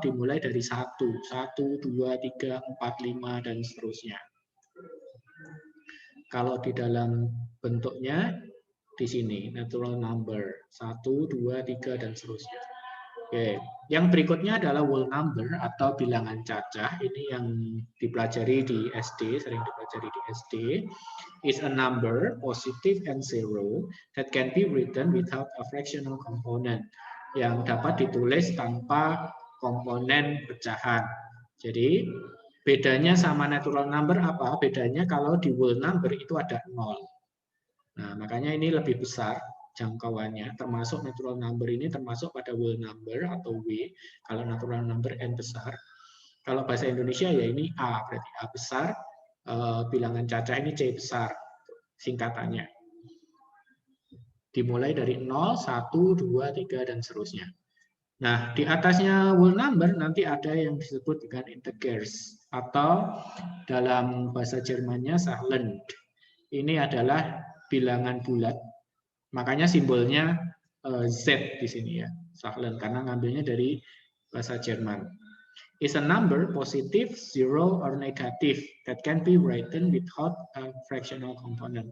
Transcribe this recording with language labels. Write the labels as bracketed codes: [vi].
[id] Dimulai dari 1, 2, 3, 4, 5, dan seterusnya. Kalau di dalam bentuknya di sini, natural number, 1, 2, 3, dan seterusnya. Oke, yang berikutnya adalah whole number atau bilangan cacah. Ini yang dipelajari di SD, sering dipelajari di SD. [en] Is a number, positive and zero, that can be written without a fractional component. [id] Yang dapat ditulis tanpa komponen pecahan. Jadi, bedanya sama natural number apa? Bedanya kalau di whole number itu ada 0. Nah, makanya ini lebih besar jangkauannya, termasuk natural number ini termasuk pada whole number atau W, kalau natural number N besar. Kalau bahasa Indonesia ya ini A, berarti A besar, bilangan cacah ini C besar, singkatannya. Dimulai dari 0, 1, 2, 3, dan seterusnya. Nah, di atasnya whole number nanti ada yang disebut dengan integers, atau dalam bahasa Jermannya Zahlen. Ini adalah bilangan bulat, makanya simbolnya Z di sini ya, Zahlen, karena ngambilnya dari bahasa Jerman. [en] Is a number positive, zero, or negative that can be written without a fractional component.